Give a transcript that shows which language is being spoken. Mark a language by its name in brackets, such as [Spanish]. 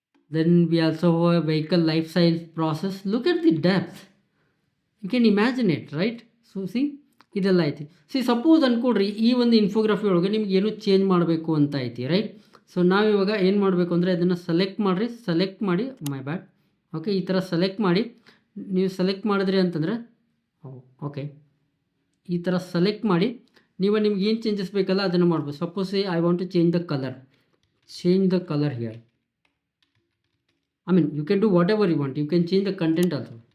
[English] Then we also have a vehicle life cycle process. Look at the depth. You can imagine it, right? So see, [Kannada] ಇದೆಲ್ಲ ಐತಿ. C suppose ಅಂದ್ಕೊಡ್ರಿ ಈ ಒಂದು ಇನ್ಫೋಗ್ರಫಿ ಒಳಗೆ ನಿಮ್ಗೆ ಏನು change ಮಾಡಬೇಕು ಅಂತ ಐತಿ, ರೈಟ್. ಸೊ ನಾವಿವಾಗ ಏನು ಮಾಡಬೇಕು ಅಂದರೆ ಅದನ್ನು ಸೆಲೆಕ್ಟ್ ಮಾಡಿರಿ. ಸೆಲೆಕ್ಟ್ ಮಾಡಿ ಮೈ ಬ್ಯಾಡ್. ಓಕೆ, ಈ ಥರ ಸೆಲೆಕ್ಟ್ ಮಾಡಿ ನೀವು ಸೆಲೆಕ್ಟ್ ಮಾಡಿದ್ರಿ ಅಂತಂದರೆ ಓಕೆ, ಈ ಥರ ಸೆಲೆಕ್ಟ್ ಮಾಡಿ ನಿಮ್ಗೆ ಏನು ಚೇಂಜಸ್ ಬೇಕಲ್ಲ ಅದನ್ನು ಮಾಡ್ಬೋದು. [English] Suppose I want to change the colour here. I mean, you can do whatever you want. You can change the content also.